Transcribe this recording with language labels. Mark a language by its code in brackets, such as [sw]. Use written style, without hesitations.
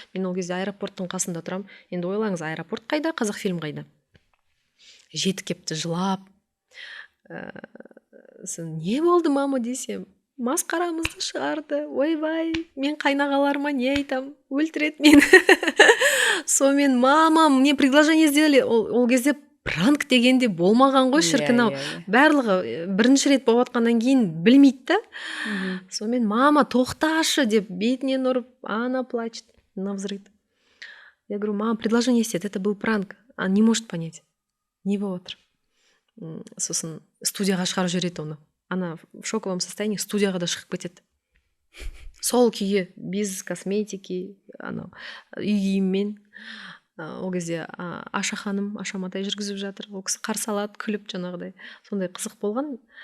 [kk] Мен ол кезде аэропорттың қасында тұрам. Енді ойлаңыз, аэропорт қайда, Қазақфильм қайда? Жетіп кепті жылап. Не болды мама десем, масқарамызды шығарды. Ойбай, мен қайнағаларыма не айтам? Өлтіреді мен. Сонымен [ru] мама, мне предложение сделали. [kk] Ол кезде пранк дегенде болмаған ғой, шіркін-ау. Барлығы бірінші рет болып жатқаннан кейін білмейді да. Сонымен мама тоқташы деп бетінен ұрып, [ru] она плачет, навзрыд. Я говорю, мама, предложение есть, это был пранк. Она не может понять. [kk] Не болып отыр. Сосын студияға шығарып жібереді оны. [ru] Она в шоковом состоянии [kk] студияға да шығып кетеді. Сол күйі, [ru] без косметики, [kk] үй киіммен. Ол кезде Аша ханым, Аша Матай жүргізіп жатыр. Ол кісі қарсы алады, күліп жаңағыдай. Сондай қызық болған.